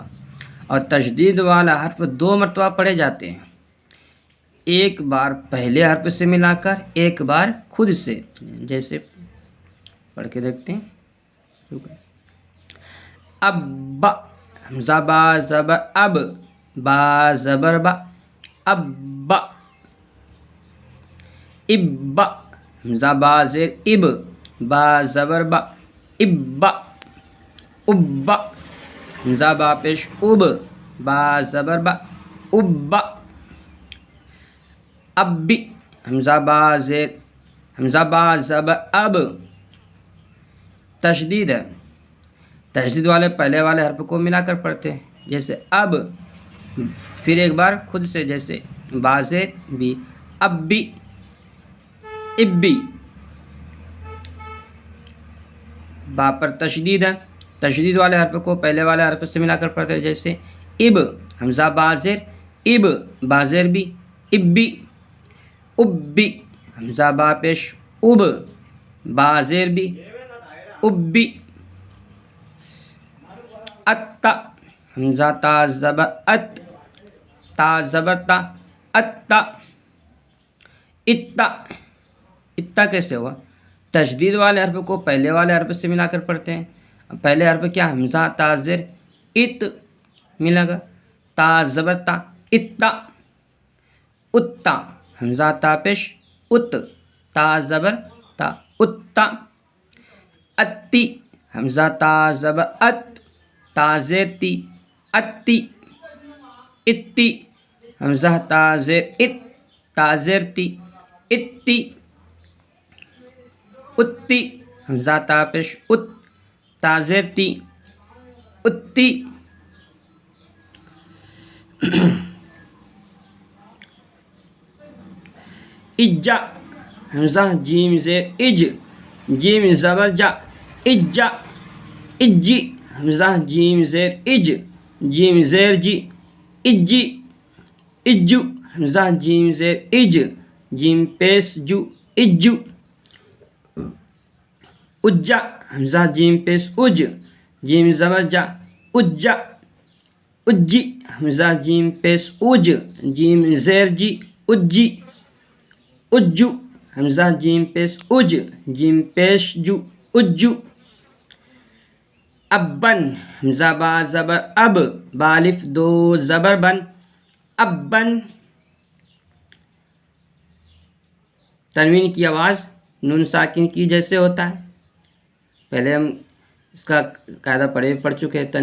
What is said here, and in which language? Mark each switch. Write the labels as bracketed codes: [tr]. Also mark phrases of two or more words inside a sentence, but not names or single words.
[ur] اور تشدید والا حرف 2 مرتبہ پڑھے جاتے ہیں، ایک بار پہلے حرف سے ملا کر، ایک بار خود سے، جیسے پڑھ کے دیکھتے ہیں۔ اب حمزہ با زبر اب، با زبر با، اب با۔ اب حمزہ با زیر اب، با زبر با، اب۔ اب حمزہ با پیش اب، با زبر با، اب۔ اب حمزہ با زیر، حمزہ با زبر اب۔ تشدید ہے، تشدید والے پہلے والے حرف کو ملا کر پڑھتے ہیں، جیسے اب، پھر ایک بار خود سے، جیسے با زیر بھی، اب بھی، ابی۔ با پر تشدید ہے، تشدید والے حرف کو پہلے والے حرف سے ملا کر پڑھتے ہیں، جیسے اب، حمزہ با زیر اب، با زیر بھی، ابی۔ ابی حمزہ با پیش اب، با زیر بھی، ابی۔ اتا حمزہ تا زبر ات، تا زبر تا، اتا۔ اتا، اتا کیسے ہوا؟ تشدید والے حرف کو پہلے والے حرف سے ملا کر پڑھتے ہیں۔ پہلے حرف کیا؟ حمزہ تا زیر ات ملا گا، تا زبر تا، اتا۔ اتا حمزہ تا پیش ات، تا زبر تا، اتا۔ اتی حمزہ تا زبر ات، تا زیر تی، اتی۔ اتی حمزہ تا زیر ات، تا زیر تی، اتی۔ اتی حمزہ تا پیش ات، تا زیر تی، اتی۔ اجا حمزہ جیم زیر اج، جیم زبر جا، اجا۔ اجی حمزہ جیم زیر اج، جیم زیر جی، اجی۔ اجو حمزہ جیم زیر اج، جیم پیش جو، اجو۔ اجا حمزہ جیم پیش اج، جیم زبر جا، اجا۔ اجی حمزہ جیم پیش اج، جیم زیر جی، اجی۔ اجو حمزہ جیم پیش اج، جیم پیش جو، اجو۔ ابن حمزہ با زبر اب، با الف 2 زبر بن، ابن۔ تنوین کی آواز نون ساکن کی جیسے ہوتا ہے، پہلے ہم اس کا قاعدہ پڑھ چکے ہیں۔